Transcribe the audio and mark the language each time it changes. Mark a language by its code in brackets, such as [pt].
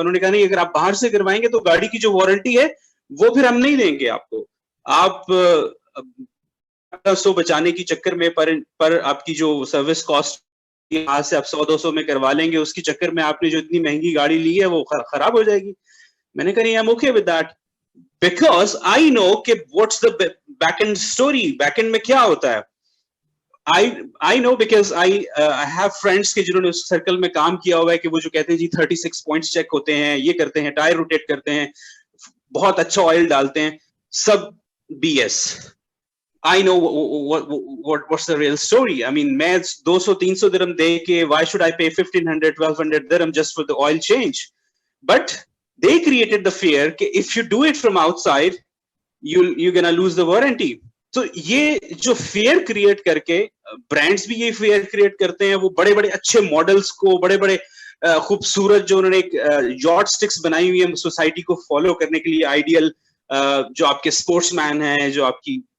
[ur] انہوں نے کہا نہیں, اگر آپ باہر سے کروائیں گے تو گاڑی کی جو وارنٹی ہے وہ پھر ہم نہیں دیں گے آپ کو. آپ 100 بچانے کی چکر میں پر آپ کی جو سروس کاسٹ آج سے آپ 100-200 میں کروا لیں گے, اس کی چکر میں آپ نے جو اتنی مہنگی گاڑی لی ہے وہ خراب ہو جائے گی. میں نے کہا نہیں, [en] I'm okay with that because I know کہ what's the back end story, back end [ur] میں کیا ہوتا ہے. [en] I know because I have friends [ur] کے جنہوں نے اس سرکل میں کام کیا ہوا ہے کہ وہ جو کہتے ہیں جی 36 پوائنٹس چیک ہوتے ہیں, یہ کرتے ہیں, ٹائر روٹیٹ کرتے ہیں, بہت اچھا آئل ڈالتے ہیں, سب BS. [en] I know what's the real story. I mean, [ur] میں 200-300 درہم دے کے [en] why should I pay 1,500-1,200 درہم just for the oil change? But they created the fear کہ if you do it from outside, you're gonna lose the warranty. [ur] تو یہ جو fair create کر کے برانڈز بھی یہ فیئر کریٹ کرتے ہیں, وہ بڑے بڑے اچھے ماڈلز کو, بڑے بڑے خوبصورت جو انہوں نے ایک یارڈ سٹکس بنائی ہوئی ہے سوسائٹی کو فالو کرنے کے لیے, آئیڈیل جو آپ کے اسپورٹس مین ہیں, جو آپ کی